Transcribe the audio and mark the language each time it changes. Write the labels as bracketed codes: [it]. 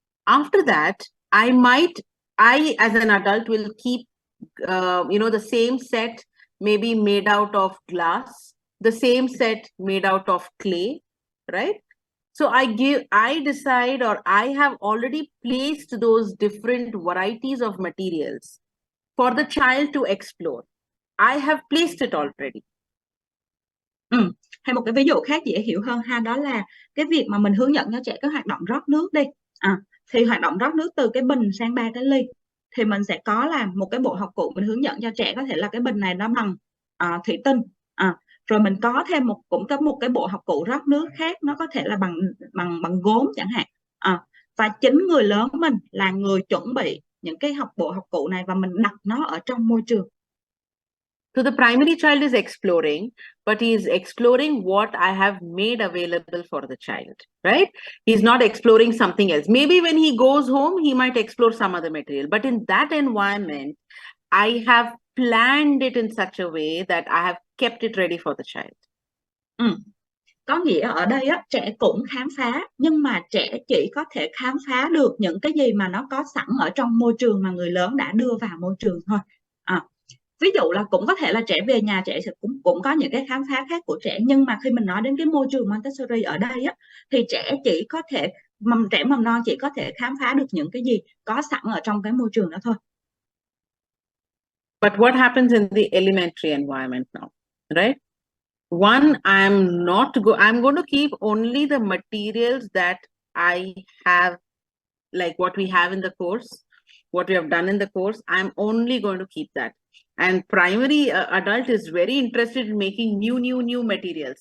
[en] After that, I as an adult will keep the same set maybe made out of glass, the same set made out of clay, right? So I decide, or I have already placed those different varieties of materials for the child to explore. I have placed it already. [vi] Hay một cái ví dụ khác dễ hiểu hơn ha, đó là cái việc mà mình hướng dẫn cho trẻ cái hoạt động rót nước đi. Thì hoạt động rót nước từ cái bình sang 3 cái ly, thì mình sẽ có làm một cái bộ học cụ mình hướng dẫn cho trẻ, có thể là cái bình này nó bằng thủy tinh, rồi mình có thêm cũng có một cái bộ học cụ rót nước khác, nó có thể là bằng gốm chẳng hạn. Và chính người lớn mình là người chuẩn bị những cái bộ học cụ này và mình đặt nó ở trong môi trường. [en] So the primary child is exploring, but he is exploring what I have made available for the child, right? He's not exploring something else. Maybe when he goes home, he might explore some other material, but in that environment, I have planned it in such a way that I have kept it ready for the child. [vi] Có nghĩa ở đây á, trẻ cũng khám phá, nhưng mà trẻ chỉ có thể khám phá được những cái gì mà nó có sẵn ở trong môi trường mà người lớn đã đưa vào môi trường thôi. Ví dụ là cũng có thể là trẻ về nhà trẻ sẽ cũng có những cái khám phá khác của trẻ, nhưng mà khi mình nói đến cái môi trường Montessori ở đây á, thì trẻ chỉ có thể trẻ mầm non chỉ có thể khám phá được những cái gì có sẵn ở trong cái môi trường đó thôi. [en] But what happens in the elementary environment now, right? One, I'm going to keep only the materials that I have, like what we have in the course, what we have done in the course. I'm only going to keep that. And primary adult is very interested in making new materials.